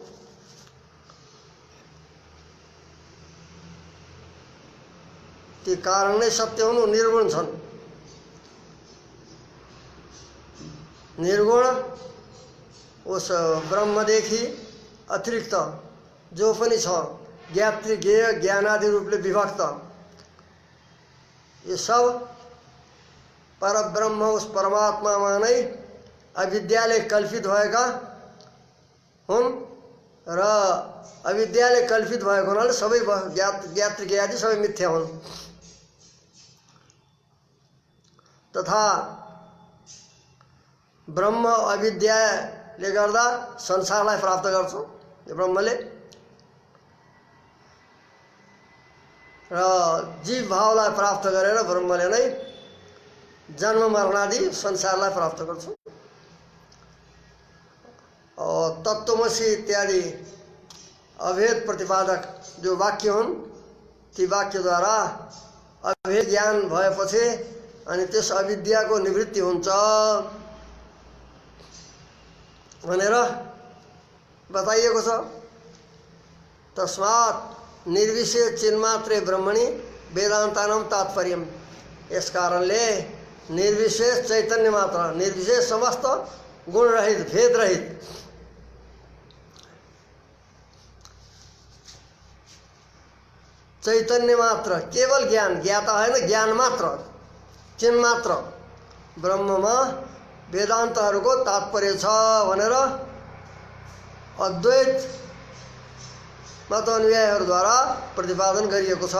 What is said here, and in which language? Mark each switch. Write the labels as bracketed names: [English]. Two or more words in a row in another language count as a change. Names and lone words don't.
[Nepali] ती कारण नै सत्य हुन्, निर्गुण छन्। निर्गुण उस ब्रह्मदेखि अतिरिक्त जो पनि छ ज्ञात्री ज्ञेय ज्ञानादि रूपले विभक्त [Hindi] ये सब [Nepali] परब्रह्म उस परमात्मामा नै अविद्याले कल्पित भएका हुन् र अविद्याले कल्पित भएको हुनाले सबै ज्ञात्री ज्ञेयादि सबै मिथ्या हुन्। तथा ब्रह्म अविद्याले गर्दा संसारलाई प्राप्त गर्छ ब्रह्मले र जीव भावलाई प्राप्त गरेर ब्रह्मले नै जन्म मरणादि संसारलाई प्राप्त गर्छ। और तत्त्वमसि इत्यादि अभेद प्रतिपादक जो वाक्य हुन् ती वाक्यद्वारा अभेद ज्ञान भएपछि अनि त्यस अविद्याको निवृत्ति हुन्छ भनेर बताइएको छ। [Sanskrit] तस्मात् निर्विशेष चिन्मात्रे ब्रह्मणि वेदान्तानां तात्पर्यम्। [Nepali] यस कारणले निर्विशेष चैतन्य मात्र, निर्विशेष समस्त गुण रहित भेद रहित चैतन्य मात्र केवल ज्ञान ज्ञाता हैन ज्ञान मात्र चिन्ह मात्र ब्रह्ममा वेदान्तहरूको तात्पर्य छ भनेर अद्वैत मत अनुयायीहरूद्वारा प्रतिपादन गरिएको छ।